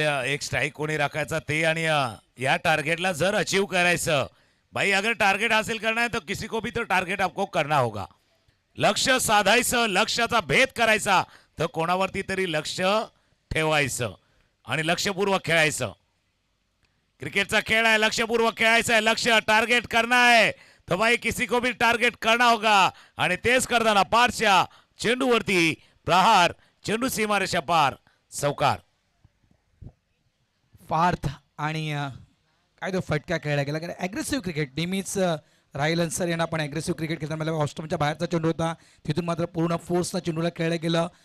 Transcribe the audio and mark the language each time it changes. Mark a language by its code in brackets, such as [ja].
[mr] एक स्ट्राईक कोणी राखायचा ते, आणि या टार्गेटला जर अचीव करायचं भाई, [hi] अगर टार्गेट हासिल करना है तो किसी को भी तो टार्गेट आपको करना होगा. [mr] लक्ष साधायचं, लक्ष्याचा भेद करायचा, तर कोणावरती तरी लक्ष ठेवायचं आणि लक्षपूर्वक खेळायचं. क्रिकेटचा खेळ आहे, लक्षपूर्वक खेळायचं आहे. [hi] लक्ष्य टार्गेट करना है तो भाई किसी को भी टार्गेट करना होगा. [mr] आणि तेच करताना पारच्या चेंडूवरती प्रहार, चेंडू सीमारेषा पार, चौकार. पार्थ आणि काय तो फटका खेळला गेला. कारण ॲग्रेसिव्ह क्रिकेट नेहमीच राहिल अन्सारी यांना पण ॲग्रेसिव्ह क्रिकेट खेळताना मला ऑस्ट्रमच्या बाहेरचा चेंडू होता, तिथून मात्र पूर्ण फोर्सनं चेंडूला खेळलं गेलं.